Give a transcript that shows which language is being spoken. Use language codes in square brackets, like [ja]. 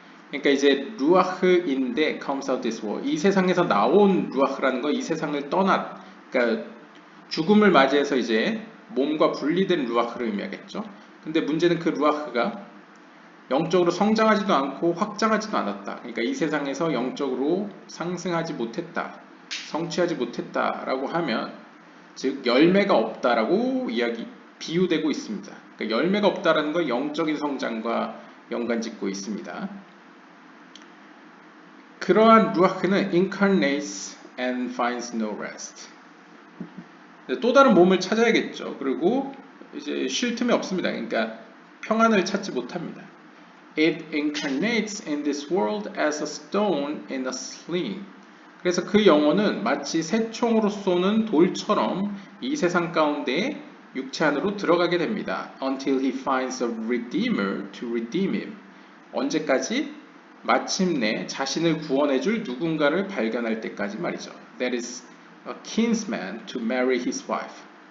[ko] 그러니까 이제 루아흐인데 [en] comes out this world. [ko] 이 세상에서 나온 루아흐라는 거, 이 세상을 그러니까 죽음을 맞이해서 이제 몸과 분리된 루아흐를 의미하겠죠. 근데 문제는 그 루아흐가 영적으로 성장하지도 않고 확장하지도 않았다. 그러니까 이 세상에서 영적으로 상승하지 못했다, 성취하지 못했다라고 하면, 즉 열매가 없다라고 비유되고 있습니다. 그러니까 열매가 없다라는 건 영적인 성장과 연관짓고 있습니다. 그러한 루아흐는 [en] incarnates and finds no rest. [ko] 또 다른 몸을 찾아야겠죠. 그리고 이제 쉴 틈이 없습니다. 그러니까 평안을 찾지 못합니다. [en] It incarnates in this world as a stone in a sling. [ko] 그래서 그 영혼은 마치 새총으로 쏘는 돌처럼 이 세상 가운데 육체 안으로 들어가게 됩니다. [en] Until he finds a redeemer to redeem him. [ko] 언제까지? 마침내 자신을 구원해줄 누군가를 발견할 때까지 말이죠. [en] That is a kinsman to marry his wife.